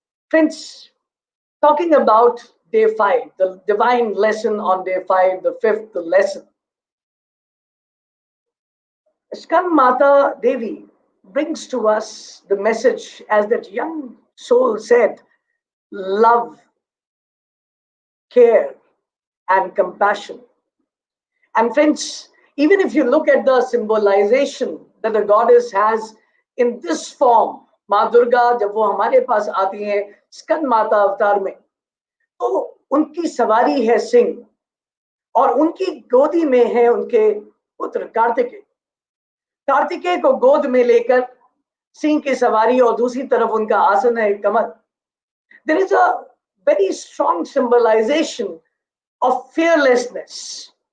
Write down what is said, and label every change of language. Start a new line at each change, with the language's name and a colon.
English: Friends, talking about day 5, the divine lesson on day 5, the fifth lesson. Skandmata Devi brings to us the message, as that young soul said: love, care, and compassion. And friends, even if you look at the symbolization that the goddess has in this form,
Hindi: माँ दुर्गा जब वो हमारे पास आती हैं स्कंद माता अवतार में, तो उनकी सवारी है सिंह और उनकी गोदी में है उनके पुत्र कार्तिकेय. कार्तिकेय को गोद में लेकर सिंह की सवारी और दूसरी तरफ उनका आसन है कमल.
English: There is a very strong symbolization of fearlessness.